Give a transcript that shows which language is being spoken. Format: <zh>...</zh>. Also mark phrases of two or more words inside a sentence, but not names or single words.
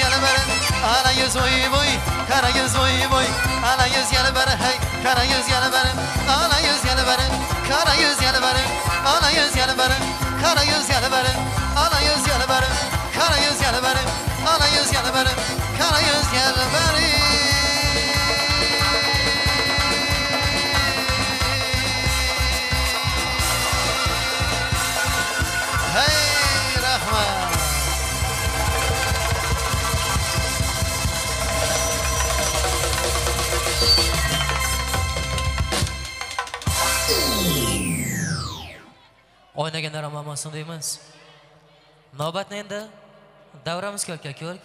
<tr>yana bana, ana yüz oy boy, kara yüz oy boy, ana yüz yana bana hey, kara yüz yana bana, ana yüz yana bana, kara yüz yana bana, ana yüz yana bana, kara yüz yana bana, ana yüz yana bana, kara yüz yana bana, ana yüz yana bana, kara yüz yana bana.</tr> <uz>Hey Rahman. O'ynaganlar amamasini deymiz. Navbatni endi davramizga olib keldik.</uz>